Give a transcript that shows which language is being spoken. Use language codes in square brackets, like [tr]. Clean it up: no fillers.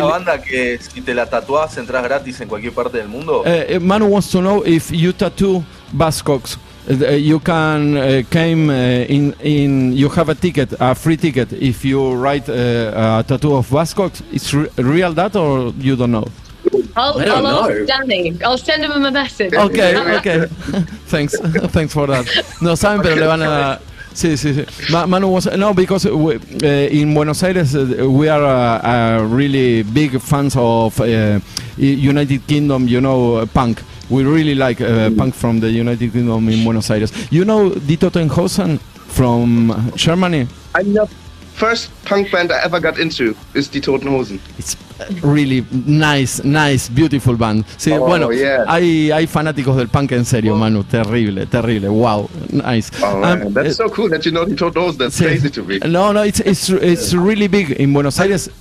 [es] la banda que si te la tatuás entras gratis en cualquier parte del mundo? [en] Manu wants to know if you tattoo Buzzcocks. You can came in. You have a ticket, a free ticket, if you write a tattoo of Buzzcocks. It's real that, or you don't know? I'll ask Danny. I'll send him a message. Okay. Thanks for that. [es] No saben, pero le van a. Sí. [en] Manu was because in Buenos Aires we are really big fans of United Kingdom. You know, punk. We really like punk from the United Kingdom in Buenos Aires. You know Die Toten Hosen from Germany? I know. First punk band I ever got into is Die Toten Hosen. It's really nice, beautiful band. [es] Sí, [en] yeah. [es] hay fanáticos del punk en serio, Manu. [en] Terrible. Wow, nice. That's so cool that you know Die Toten Hosen. That's crazy to me. No, it's really big in Buenos Aires.